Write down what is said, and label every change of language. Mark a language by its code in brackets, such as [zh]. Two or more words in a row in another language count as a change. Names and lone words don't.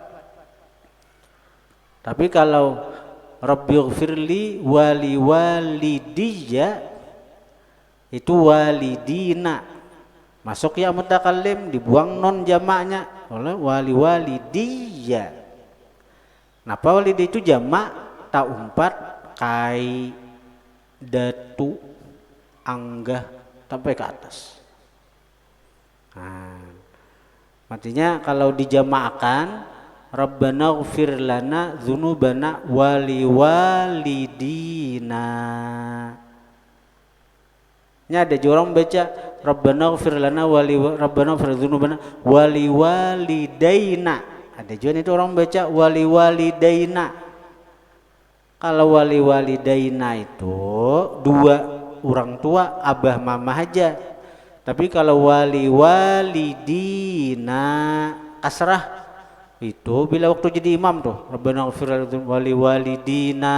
[bjn] Tapi kalau [ar] رب اغفر لي ولوالدي [bjn] itu walidina, masuk ya mutakallim, dibuang non jamaknya oleh [ar] ولوالدي. [bjn] Napa walidayya itu jamak tak umpat kai datu anggah sampai ke atas. Artinya kalau dijamakan [ar] ربنا اغفر لنا ذنوبنا ولوالدينا. [bjn] Nya ada orang baca [ar] ربنا اغفر لنا ربنا اغفر ذنوبنا ولوالدين. [bjn] Ada juga itu orang baca [ar] ولوالدين. [bjn] Kalau [ar] ولوالدين [bjn] itu dua orang tua, abah mama aja. Tapi kalau [ar] ولوالدينا [bjn] kasrah itu bila waktu jadi imam tuh [ar] ربنا اغفر ولوالدينا.